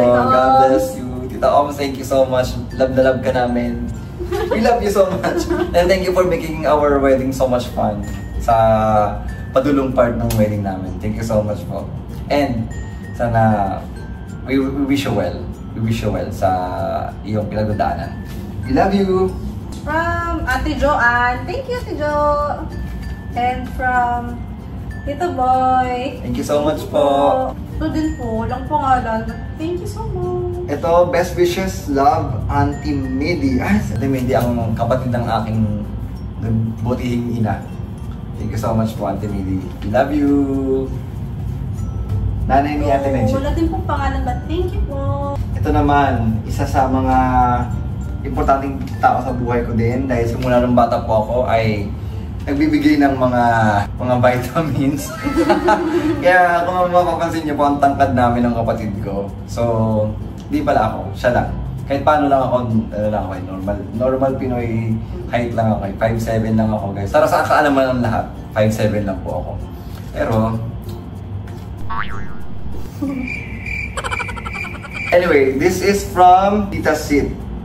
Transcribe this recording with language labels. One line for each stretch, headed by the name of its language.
English: God bless you. Tita Oma, thank you so much.
Filipino: Love na love ka namin.
English: We love you so much. And thank you for making our wedding so much fun
Filipino: sa padulong part ng wedding namin.
English: Thank you so much po. And sana we wish you well. We wish you well
Filipino: sa iyong pinagdadaanan.
English: We love you. From Ate Joanne. Thank you, Ate Jo. And from Tito Boy. Thank you so much po.
Filipino: Ito din po, walang pangalan.
English: Thank you so much. Ito, best wishes, love, Auntie Medi.
Filipino: Auntie Medi ang kapatid ng aking butihing ina.
English: Thank you so much po, Auntie Medi. Love you.
Filipino: Nanay ni Ate Menchi. Wala din pong pangalan,
English: but thank you
Filipino: po. Ito naman, isa sa mga importanteng tao sa buhay ko din dahil simula nung bata po ako ay nagbibigay ng mga vitamins. Kaya kung mapapansin niyo po, ang tangkad namin ng kapatid ko. So, di pala ako, siya lang. Kahit paano lang ako, normal Pinoy height lang ako. 5'7" lang ako guys. Para sa kaalaman ng lahat, 5'7" lang po ako.
English: Pero, anyway, this is from Tita Sid.